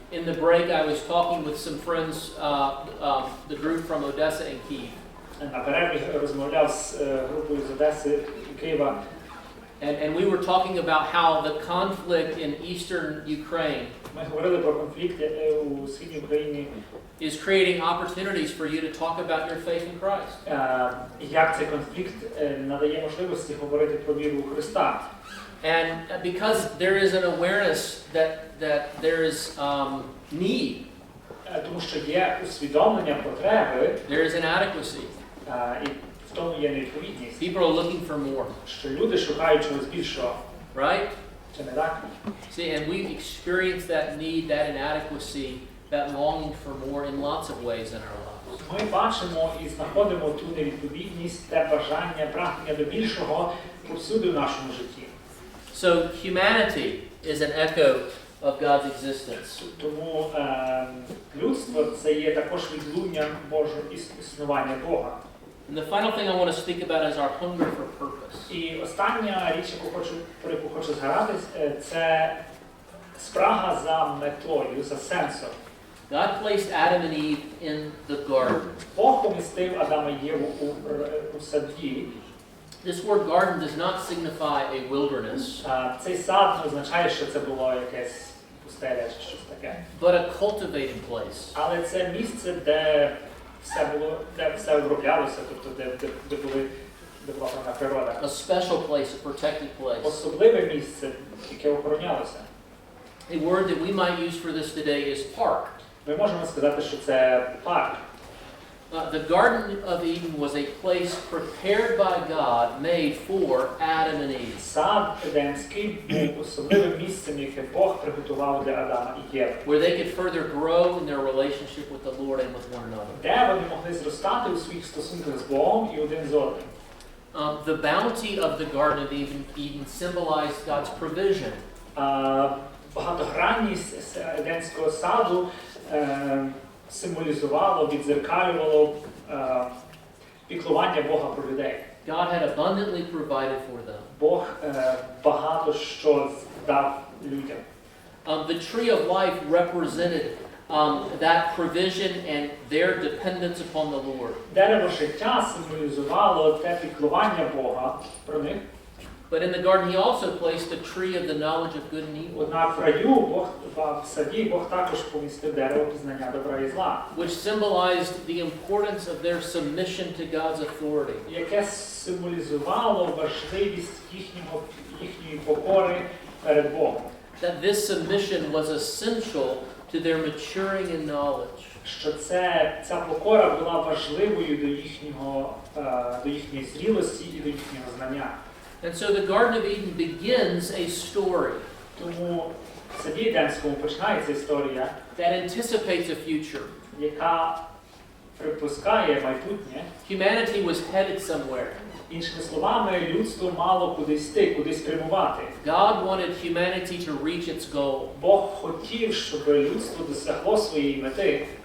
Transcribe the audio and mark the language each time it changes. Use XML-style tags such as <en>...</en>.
<en>In the break, I was talking with some friends, the group from Odessa and Kyiv.</en> <uk>На перерві розмовляв з групою з Одеси і Києва.</uk> <en>And we were talking about how the conflict in eastern Ukraine</en> <uk>Ми говорили про конфлікт у східній Україні.</uk> <en>Is creating opportunities for you to talk about your faith in Christ.</en> <uk>Як цей конфлікт надає можливості говорити про віру у Христа.</uk> <en>And because there is an awareness that there is need.</en> <uk>Тому що є усвідомлення потреби.</uk> <en>There is inadequacy.</en> <uk>І в тому є невідповідність.</uk> <en>People are looking for more.</en> <uk>Що люди шукають чогось більшого.</uk> <en>Right?</en> <uk>Чи не так?</uk> <en>See, and we experience that need, that inadequacy, that longing for more in lots of ways in our lives.</en> <uk>Ми бачимо і знаходимо ту невідповідність, те бажання, прагнення до більшого повсюди в нашому житті.</uk> <en>So humanity is an echo of God's existence.</en> <uk>Тому людство це є також відлуння Божого існування Бога.</uk> <en>And the final thing I want to speak about is our hunger for purpose.</en> <uk>І остання річ, про яку хочу згадати, це спрага за метою, за сенсом.</uk> <en>God placed Adam and Eve in the garden.</en> <uk>Бог помістив Адама і Єву у саді.</uk> <en>This word garden does not signify a wilderness.</en> <uk>Цей сад не означає, що це було якесь пустеля чи щось таке.</uk> <en>But a cultivated place.</en> <uk>Але це місце, де все оброблялося, тобто де була певна природа.</uk> <en>A special place, a protected place.</en> <uk>Особливе місце, яке охоронялося.</uk> <en>A word that we might use for this today is park.</en> <uk>Ми можемо сказати, що це парк.</uk> <en>The Garden of Eden was a place prepared by God, made for Adam and Eve.</en> <uk>Сад Едемський був особливим місцем, яке Бог приготував для Адама і Єви.</uk> <en>Where they could further grow in their relationship with the Lord and with one another.</en> <uk>Де вони могли зростати у своїх стосунках з Богом і один з одним.</uk> <en>The bounty of the Garden of Eden symbolized God's provision.</en> <uk>Багатогранність Едемського саду символізувало, відзеркалювало піклування Бога про людей.</uk> <en>God had abundantly provided for them.</en> <uk>Бог багато що дав людям.</uk> <en>The tree of life represented that provision and their dependence upon the Lord.</en> <uk>Дерево життя символізувало те піклування Бога про них.</uk> <en>But in the garden, he also placed the tree of the knowledge of good and evil.</en> <uk>Однак в раю, в саді, Бог також помістив дерево пізнання добра і зла.</uk> <en>Which symbolized the importance of their submission to God's authority.</en> <uk>Яке символізувало важливість їхньої покори перед Богом.</uk> <en>That this submission was essential to their maturing in knowledge.</en> <uk>Що ця покора була важливою до їхньої зрілості і до їхнього знання.</uk> <en>And so the Garden of Eden begins a story.</en> <uk>Тому в саді Едемському починається історія,</uk> <en>that anticipates a future.</en> <uk>Яка припускає майбутнє.</uk> <en>Humanity was headed somewhere.</en> <uk>Іншими словами, людство мало кудись йти, кудись прямувати.</uk> <en>God wanted humanity to reach its goal.</en> <uk>Бог хотів, щоб людство досягло своєї мети.</uk>